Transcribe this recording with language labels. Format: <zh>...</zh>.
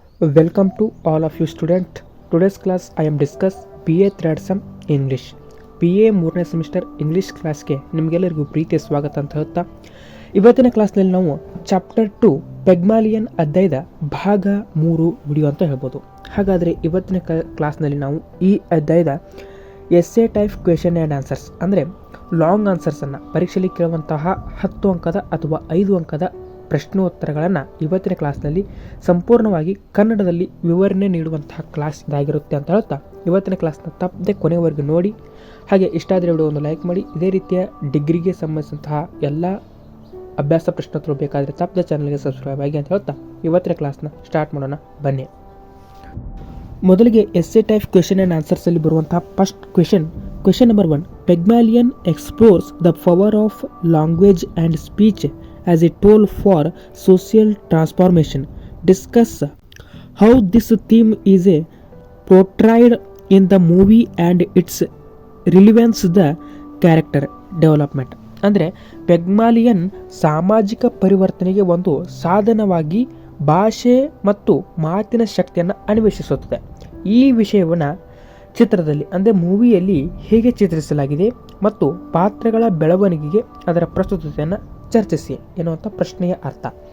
<en>Welcome to all of you student. Today's class I am discuss BA third sem English.</en> <kn>BA ಮೂರನೇ semester English ಕ್ಲಾಸ್ಗೆ ನಿಮಗೆಲ್ಲರಿಗೂ ಪ್ರೀತಿಯ ಸ್ವಾಗತ ಅಂತ ಹೇಳ್ತಾ ಇವತ್ತಿನ ಕ್ಲಾಸ್ನಲ್ಲಿ ನಾವು ಚಾಪ್ಟರ್ 2 ಪೆಗ್ಮಾಲಿಯನ್ ಅಧ್ಯಾಯದ ಭಾಗ 3 ವಿಡಿಯೋ ಅಂತ ಹೇಳ್ಬೋದು. ಹಾಗಾದರೆ ಇವತ್ತಿನ ಕ್ಲಾಸ್ನಲ್ಲಿ ನಾವು ಈ ಅಧ್ಯಾಯದ</kn> <en>essay type question and answers</en> <kn>ಅಂದರೆ ಲಾಂಗ್ ಆನ್ಸರ್ಸನ್ನು ಪರೀಕ್ಷೆಯಲ್ಲಿ ಕೇಳುವಂತಹ 10 ಅಂಕದ ಅಥವಾ 5 ಅಂಕದ ಪ್ರಶ್ನೋತ್ತರಗಳನ್ನು ಇವತ್ತಿನ ಕ್ಲಾಸ್ನಲ್ಲಿ ಸಂಪೂರ್ಣವಾಗಿ ಕನ್ನಡದಲ್ಲಿ ವಿವರಣೆ ನೀಡುವಂತಹ ಕ್ಲಾಸ್ ಇದಾಗಿರುತ್ತೆ ಅಂತ ಹೇಳ್ತಾ ಇವತ್ತಿನ ಕ್ಲಾಸ್ನ ತಪ್ಪದೆ ಕೊನೆವರೆಗೂ ನೋಡಿ. ಹಾಗೆ ಇಷ್ಟ ಆದರೆ ವಿಡಿಯೋ ಒಂದು ಲೈಕ್ ಮಾಡಿ. ಇದೇ ರೀತಿಯ ಡಿಗ್ರಿಗೆ ಸಂಬಂಧಿಸಿದಂತಹ ಎಲ್ಲ ಅಭ್ಯಾಸ ಪ್ರಶ್ನೋತ್ತರಗಳು ಬೇಕಾದರೆ ತಪ್ಪದೆ ಚಾನಲ್ಗೆ ಸಬ್ಸ್ಕ್ರೈಬ್ ಆಗಿ ಅಂತ ಹೇಳ್ತಾ ಇವತ್ತಿನ ಕ್ಲಾಸ್ನ ಸ್ಟಾರ್ಟ್ ಮಾಡೋಣ ಬನ್ನಿ. ಮೊದಲಿಗೆ ಎಸ್ಸೆ ಟೈಪ್ ಕ್ವೆಶನ್ ಆ್ಯಂಡ್ ಆನ್ಸರ್ಸಲ್ಲಿ ಬರುವಂತಹ</kn> <en>First question number 1. Pygmalion explores the power of language and speech as a tool for social transformation. Discuss how this theme is portrayed in the movie and its relevance to the character development.</en> <kn>ಅಂದರೆ ಪೆಗ್ಮಾಲಿಯನ್ ಸಾಮಾಜಿಕ ಪರಿವರ್ತನೆಗೆ ಒಂದು ಸಾಧನವಾಗಿ ಭಾಷೆ ಮತ್ತು ಮಾತಿನ ಶಕ್ತಿಯನ್ನು ಅನ್ವೇಷಿಸುತ್ತದೆ. ಈ ವಿಷಯವನ್ನು ಚಿತ್ರದಲ್ಲಿ ಅಂದರೆ ಮೂವಿಯಲ್ಲಿ ಹೇಗೆ ಚಿತ್ರಿಸಲಾಗಿದೆ ಮತ್ತು ಪಾತ್ರಗಳ ಬೆಳವಣಿಗೆಗೆ ಅದರ ಪ್ರಸ್ತುತತೆಯನ್ನು ಚರ್ಚಿಸಿ ಎನ್ನುವಂಥ ಪ್ರಶ್ನೆಯ ಅರ್ಥ.</kn>